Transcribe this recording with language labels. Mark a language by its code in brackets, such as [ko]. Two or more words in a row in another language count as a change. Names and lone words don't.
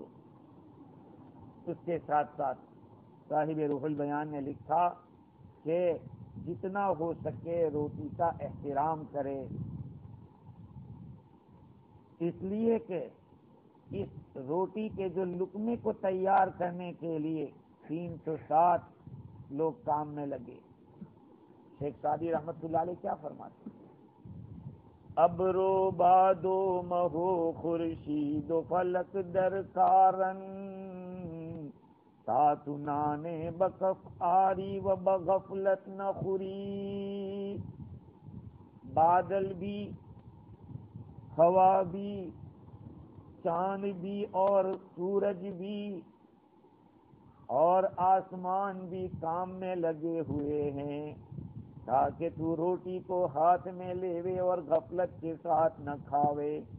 [ur] اس کے ساتھ ساتھ صاحب روح البیان نے لکھا کہ جتنا ہو سکے روٹی کا احترام کرے، اس لیے کہ اس روٹی کے جو لقمے کو تیار کرنے کے لیے 360 لوگ کام میں لگے۔ شیخ سعدی رحمت اللہ علیہ کیا فرماتے ہیں؟ [fa] ابرو بادو مہو خورشید و فلک در کارن، تاتو نانے بکف آری و بغفلت نخوری، [ur] بادل بھی، ہوا بھی، چاند بھی اور سورج بھی اور آسمان بھی کام میں لگے ہوئے ہیں تاکہ تو روٹی کو ہاتھ میں لیوے اور غفلت کے ساتھ نہ کھاوے۔